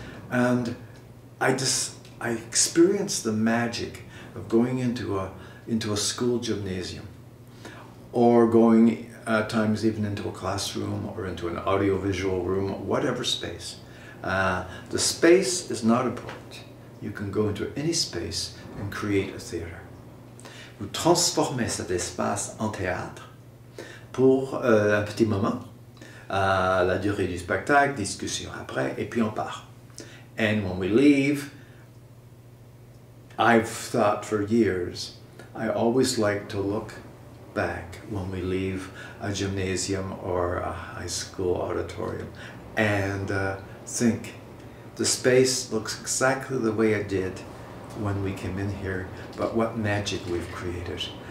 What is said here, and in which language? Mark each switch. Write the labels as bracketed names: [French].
[English] And I experienced the magic of going into a school gymnasium, or going at times even into a classroom or into an audiovisual room, whatever space. The space is not important. You can go into any space and create a theater. [French] Vous transformez cet espace en théâtre pour un petit moment, la durée du spectacle, discussion après, et puis on part. [English] And when we leave, I've thought for years, I always like to look back when we leave a gymnasium or a high school auditorium and think, the space looks exactly the way it did when we came in here, but what magic we've created.